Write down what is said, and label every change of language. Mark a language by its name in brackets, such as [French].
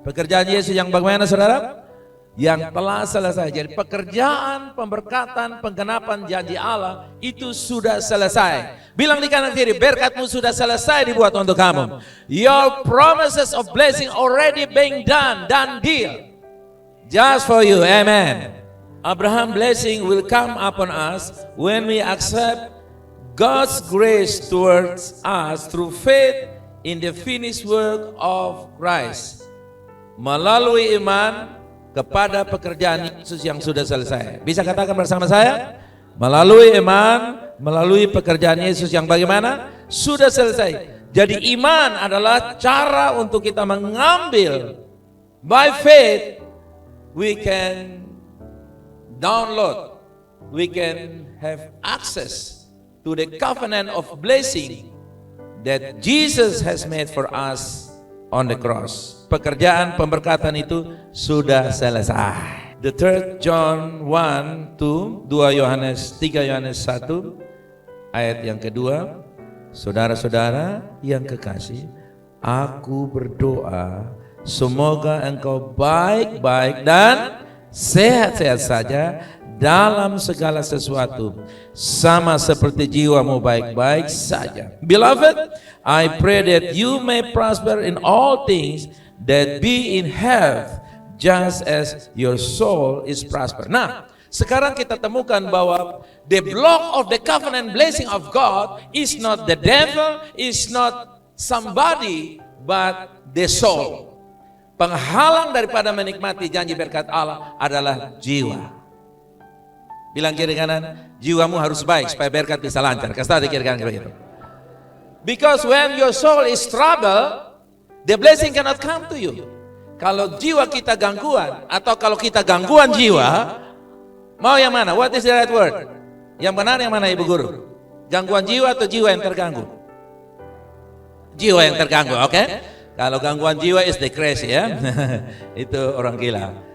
[Indonesian] Pekerjaan Yesus yang bagaimana, saudara? Yang telah selesai. Jadi pekerjaan, pemberkatan, penggenapan janji Allah itu sudah selesai. Bilang di kanan kiri, berkatmu sudah selesai dibuat untuk kamu. [English] Your promises of blessing already being done deal. Just for you, amen. Abraham blessing will come upon us when we accept God's grace towards us through faith in the finished work of Christ. [Indonesian] Melalui iman kepada pekerjaan Yesus yang sudah selesai. Bisa katakan bersama saya? Melalui iman, melalui pekerjaan Yesus yang bagaimana? Sudah selesai. Jadi iman adalah cara untuk kita mengambil. [English] By faith, we can download, we can have access to the covenant of blessing that Jesus has made for us on the cross. [Indonesian] Pekerjaan pemberkatan itu sudah selesai. [English] The third John 1 to 2 [Indonesian] Yohanes 3 Yohanes 1 ayat yang kedua. Saudara-saudara yang kekasih, aku berdoa semoga engkau baik-baik dan sehat-sehat saja dalam segala sesuatu, sama seperti jiwamu baik-baik saja. [English] Beloved, I pray that you may prosper in all things, that be in health, just as your soul is prosper. [Indonesian] Nah, sekarang kita temukan bahwa [English] the block of the covenant blessing of God is not the devil, is not somebody, but the soul. [Indonesian] Penghalang daripada menikmati janji berkat Allah adalah jiwa. Bilang kiri kanan, jiwamu harus baik supaya berkat bisa lancar. Kasih tahu di kiri kanan begitu. [English] Because when your soul is trouble, the blessing cannot come to you. [Indonesian] Kalau jiwa kita gangguan atau kalau kita gangguan jiwa, mau yang mana? [English] What is the right word? [Indonesian] Yang benar yang mana, Ibu Guru? Gangguan jiwa atau jiwa yang terganggu? Jiwa yang terganggu, oke? Okay? Kalau gangguan jiwa [English] is the crazy [Indonesian] ya. Itu orang gila.